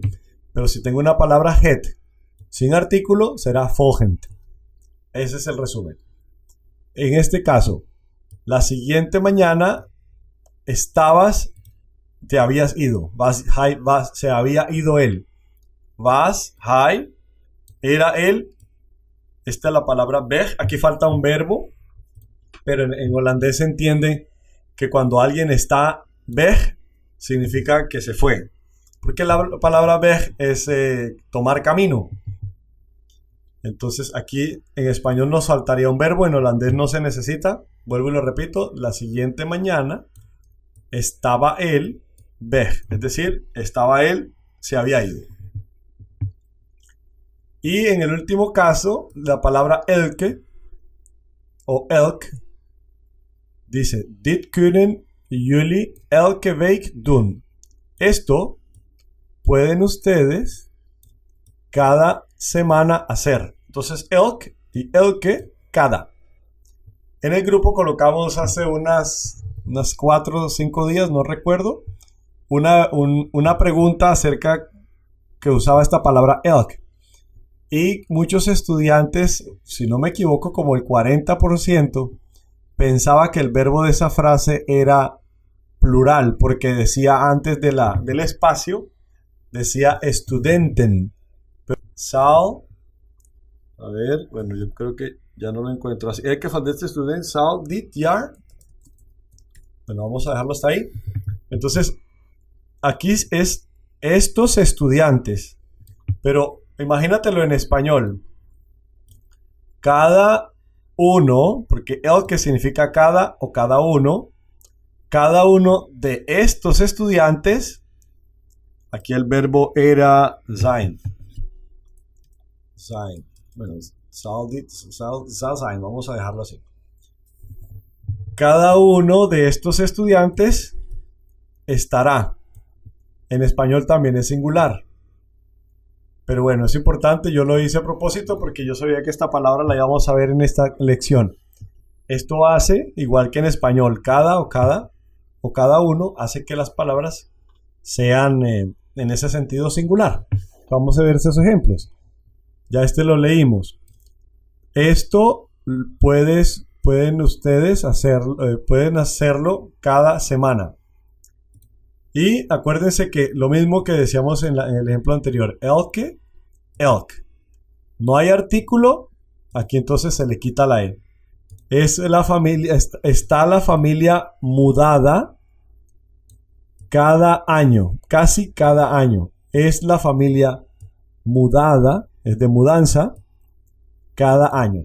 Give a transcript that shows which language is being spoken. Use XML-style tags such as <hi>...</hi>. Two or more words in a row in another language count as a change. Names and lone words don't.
<es>Pero si tengo una palabra het sin artículo, será volgend. Ese es el resumen. En este caso, la siguiente mañana te habías ido. Se había ido él.</es> <nl>Was, hij,</nl> <es>era él. Esta es la palabra weg. Aquí falta un verbo, pero en holandés se entiende que cuando alguien está weg, significa que se fue. Porque la palabra weg es tomar camino. Entonces aquí en español nos faltaría un verbo, en holandés no se necesita. Vuelvo y lo repito, la siguiente mañana estaba él weg, es decir, estaba él, se había ido. Y en el último caso, la palabra elke o elk dice,</es> <nl>dit kunnen jullie elke week doen.</nl> <es>Esto pueden ustedes cada semana hacer. Entonces, elk y elke, cada. En el grupo colocamos hace unas 4 o 5 días, no recuerdo, una pregunta acerca que usaba esta palabra elk. Y muchos estudiantes, si no me equivoco, como el 40%, pensaba que el verbo de esa frase era plural, porque decía antes del espacio, decía studenten. Zal, a ver, bueno, yo creo que ya no lo encuentro. Así, que van este</es> <nl>student zal dit jaar.</nl> <es>Bueno, vamos a dejarlo hasta ahí. Entonces, aquí es estos estudiantes, pero imagínatelo en español. Cada uno, porque el que significa cada o cada uno de estos estudiantes, aquí el verbo era zijn.</es> <nl>Zijn. Bueno, zal zijn,</nl> <es>vamos a dejarlo así. Cada uno de estos estudiantes estará. En español también es singular. Pero bueno, es importante, yo lo hice a propósito porque yo sabía que esta palabra la íbamos a ver en esta lección. Esto hace, igual que en español, cada uno hace que las palabras sean en ese sentido singular. Vamos a ver esos ejemplos. Ya lo leímos. Esto pueden ustedes pueden hacerlo cada semana. Y acuérdense que lo mismo que decíamos en el ejemplo anterior,</es> <nl>elke, elk.</nl> <es>No hay artículo, aquí entonces se le quita la E. Es la familia, está la familia mudada, cada año, casi cada año. Es la familia mudada, es de mudanza, cada año.</es>